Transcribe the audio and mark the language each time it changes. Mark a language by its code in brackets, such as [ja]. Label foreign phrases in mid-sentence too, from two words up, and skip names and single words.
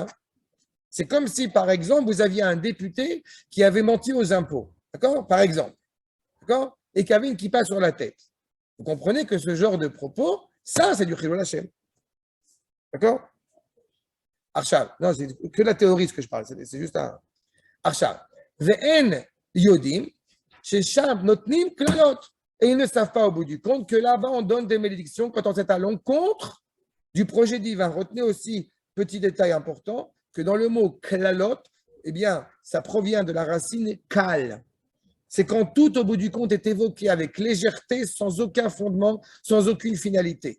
[fr] C'est comme si, par exemple, vous aviez un député qui avait menti aux impôts, d'accord? Par exemple, d'accord? Et qui avait une kippa sur la tête. Vous comprenez que ce genre de propos, ça, c'est du [he] חילול השם. [fr] D'accord? Arshav. Non, c'est que la théorie ce que je parle. C'est juste un. Arshav. [he] ואין יודעים ששם נותנים קללות. [fr] Et ils ne savent pas au bout du compte que là-bas, on donne des malédictions quand on est à l'encontre du projet divin. Retenez aussi, petit détail important, que dans le mot klalot, eh bien, ça provient de la racine kal. C'est quand tout, au bout du compte, est évoqué avec légèreté, sans aucun fondement, sans aucune finalité.